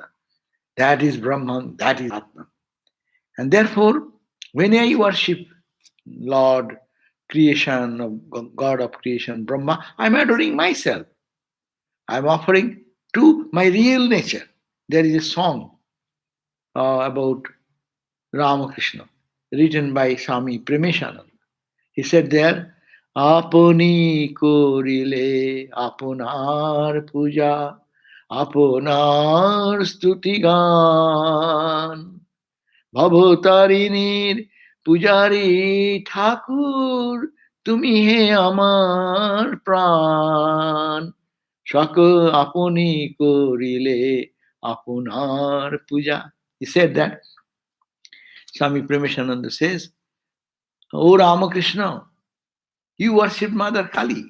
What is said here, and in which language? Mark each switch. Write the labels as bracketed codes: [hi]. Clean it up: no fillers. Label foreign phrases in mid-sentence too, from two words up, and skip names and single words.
[en] That is Brahman, that is Atman. And therefore, when I worship Lord, creation, of God of creation, Brahma, I'm adoring myself. I'm offering to my real nature. There is a song about Ramakrishna, written by Swami Sarvadevananda. He said there, [bn] আপনি করিলে আপনার পূজা, আপনার স্তুতিগান, ভবতারিণীর পূজারি ঠাকুর তুমি হে আমার প্রাণ Shaka আপুনি করিলে আপুনার পূজা. [en] He said that. Swami Premishananda says, O Ramakrishna, you worship Mother Kali.